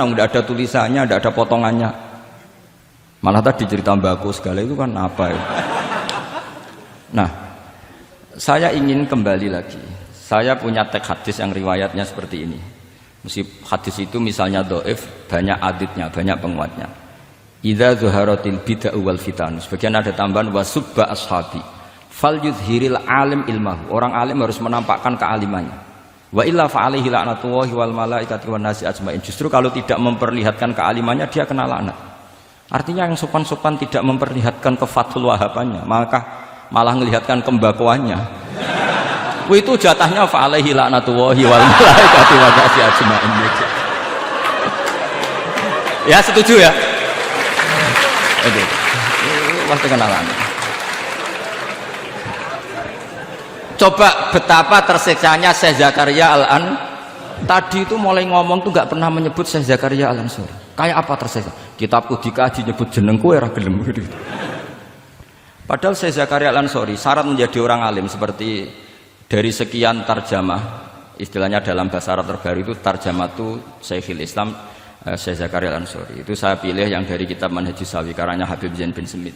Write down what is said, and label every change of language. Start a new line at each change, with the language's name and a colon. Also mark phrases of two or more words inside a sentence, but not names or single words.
Indonesian: Nggak ada tulisannya, nggak ada potongannya. Malah tadi cerita mbako segala itu kan apa ya? Nah, saya ingin kembali lagi. Saya punya teks hadis yang riwayatnya seperti ini. Meskipun hadis itu misalnya dhaif, banyak aditnya, banyak penguatnya.
Arabic: إذا ظهرت البدع والفتن.
Indonesian: Sebagian ada tambahan
Arabic: وسب أصحابي فليظهر العالم علمه.
Indonesian: Orang alim harus menampakkan kealimannya.
Arabic: وإلا فعليه لعنة الله والملائكة والناس أجمعين.
Indonesian: Justru kalau tidak memperlihatkan kealimannya dia kena laknat. Artinya yang sopan-sopan tidak memperlihatkan kefatul wahabannya, maka malah melihatkan kembakuannya. Itu jatahnya
Arabic: فعليه لعنة الله والملائكة والناس أجمعين.
Indonesian: Ya setuju ya? Itu. Pasti kena laknat. Coba betapa tersiksanya Syekh Zakaria Al-An tadi itu mulai ngomong tuh nggak pernah menyebut Syekh Zakaria Al-Ansori. Kayak apa tersiksa?
Javanese: Kitabku dikaji nyebut jenengku ya gelem gitu.
Indonesian: Padahal Syekh Zakaria Al-Ansori syarat menjadi orang alim seperti dari sekian tarjamah, istilahnya dalam bahasa Arab terbaru itu tarjamah itu Syekhul Islam Syekh Zakaria Al-Ansori. Itu saya pilih yang dari kitab Manhajus Sawi karanya Habib Zain bin Smith.